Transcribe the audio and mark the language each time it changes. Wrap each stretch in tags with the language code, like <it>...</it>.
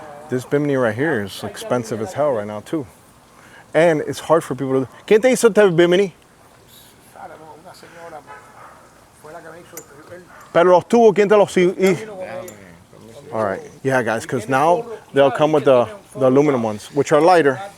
<en>This bimini right here is expensive as hell right now too. And it's hard for people to...</en> <es>¿Quién te hizo este bimini? Una señora fue la que me hizo el... Pero los tubos, ¿quién te los hizo?</es> <en>All right, yeah, guys, because now they'll come with the aluminum ones, which are lighter.</en>